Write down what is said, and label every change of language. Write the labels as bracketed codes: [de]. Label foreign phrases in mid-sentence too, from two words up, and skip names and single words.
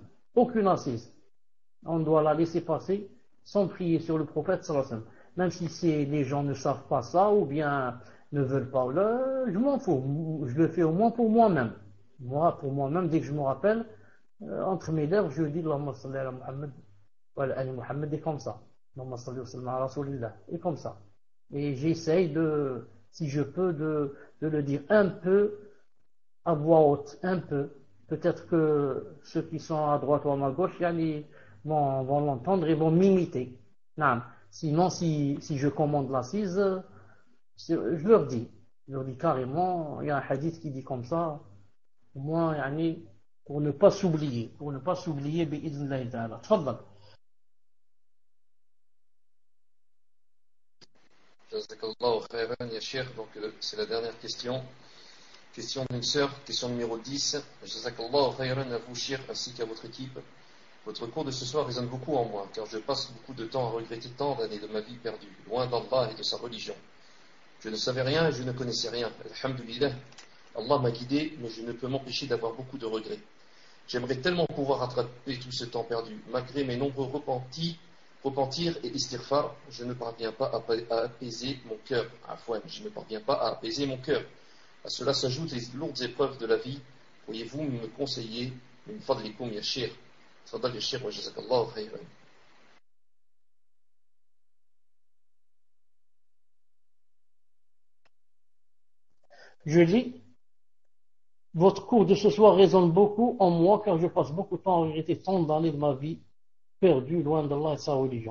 [fr] Aucune assise. On doit la laisser passer sans prier sur le prophète [ar] صلى الله عليه وسلم. [fr] Même si les gens ne savent pas ça ou bien ne veulent pas, je m'en fous. Je le fais au moins pour moi-même. Moi, pour moi-même, dès que je me rappelle, entre mes lèvres, je dis [ar] اللهم صل على محمد وعلى آل محمد, [fr] et comme ça. [ar] اللهم صل وسلم على رسول الله, [fr] et comme ça. Et j'essaye si je peux, de le dire un peu à voix haute, un peu. Peut-être que ceux qui sont à droite ou à gauche, vont l'entendre et vont m'imiter. Non. Sinon, si je commande l'assise, je leur dis carrément, il y a un hadith qui dit comme ça, au moins, pour ne pas s'oublier, [ar] بإذن الله تعالى. Tfaddal. جزاك الله خيرا, يا شيخ. [fr] Donc, c'est la dernière question. Question d'une sœur, question numéro 10. [ar] جزاك الله خيرا [fr] à vous, Cheikh, ainsi qu'à votre équipe. Votre cours de ce soir résonne beaucoup en moi, car je passe beaucoup de temps à regretter tant d'années de ma vie perdue, loin d'Allah et de sa religion. Je ne savais rien et je ne connaissais rien. Alhamdulillah, Allah m'a guidé, mais je ne peux m'empêcher d'avoir beaucoup de regrets. J'aimerais tellement pouvoir rattraper tout ce temps perdu. Malgré mes nombreux repentirs et istighfar, je ne parviens pas à apaiser mon cœur. Afouane, je ne parviens pas à apaiser mon cœur. À cela s'ajoutent les lourdes épreuves de la vie. Pourriez-vous me conseiller [ar] من فضلكم يا شيخ? تفضل يا شيخ وجزاك الله خيرا. [fr] Je dis, votre cours de ce soir résonne beaucoup en moi car je passe beaucoup de temps à regretter tant d'années de ma vie perdue loin d'Allah et de sa religion.